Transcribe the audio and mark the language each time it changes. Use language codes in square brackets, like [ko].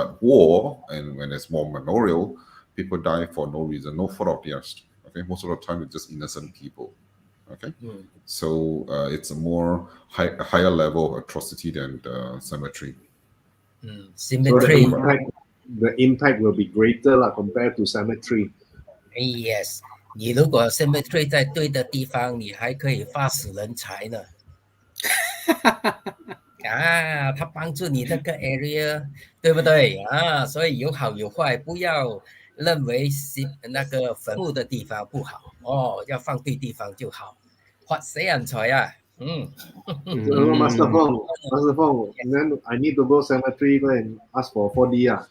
[en] But war, and when there's war memorial, people die for no reason, no fault of theirs. Okay, most of the time it's just innocent people. Okay, so it's a more higher level of atrocity than the cemetery. Cemetery. So the impact will be greater compared to cemetery. [zh] Yes， 你如果 cemetery 在对的地方，你还可以发死人财呢。啊，他帮助你那个 area， 对不对啊？所以有好有坏，不要认为那个坟墓的地方不好哦，要放对地方就好。發死人財啊！ [en] Master Feng, and then I need to go cemetery go and ask for 4D.